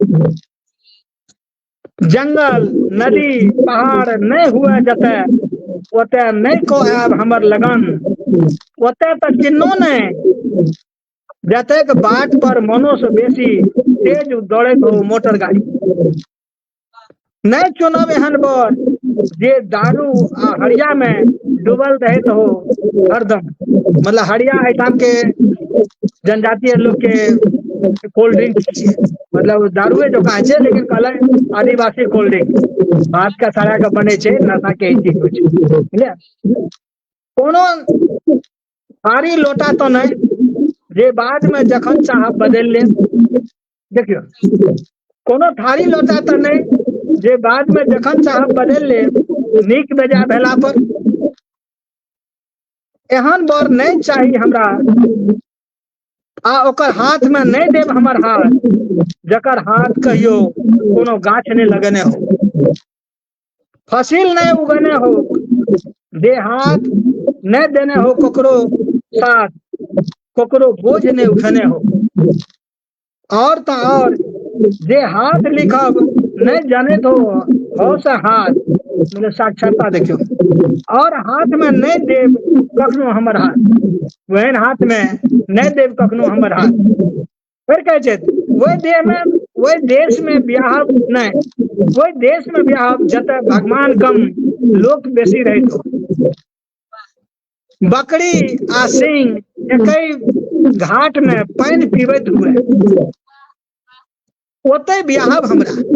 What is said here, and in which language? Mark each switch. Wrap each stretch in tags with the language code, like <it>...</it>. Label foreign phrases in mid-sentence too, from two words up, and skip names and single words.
<mai>जंगल नदी पहाड़ नहीं हुए जते ओते नहीं को आब हमर लगन। ओते तक किन्नो नहीं जतेक बाट पर मनो से बेसी तेज दौड़ैत हो मोटर गाड़ी। नहीं चुनब एहन बर जे दारू आ हरिया में डूबल रहत हो हरदम। मतलब हरिया आइटम के जनजातीय लोग के</mai> <en>cold drink</en> <mai>छिए, मतलब दारुए जो कहे छे, लेकिन कहले आदिवासी</mai> <en>cold drink</en> <mai>भात का सारा का बने छे, नशा के चीज हो छे। बुझलिए कोनो थारी लोटा तो नहीं जे बाद में जखन चाहब बदल ले। देखियो कोनो थारी लोटा तो नहीं जे बाद में जखन चाहब बदल ले नीक बेजा भेला पर। एहन बर नहीं चाहिए हमरा आ ओकर हाथ में नहीं देव हमर हाथ जकर हाथ कहियो कोनो गाछ नहीं लगने हो, फसिल नहीं उगने हो, दे हाथ नहीं देने हो ककरो साथ, ककरो बोझ नहीं उठने हो। और तो और जे हाथ लिखब नहीं जाने तो हो से हाथ मतलब साक्षरता देखियो। और हाथ में नहीं देव कखनो हमर हाथ, वहन हाथ में नहीं देव कखनो हमर हाथ। फिर कहे छे वही देह में वही देश में बियाह नहीं, वही देश में बियाह जते भगवान कम लोग बेसी रहे तो। बकरी आ सिंह एक घाट में पानी पीबैत हुए ओते बियाहब हमरा।</mai>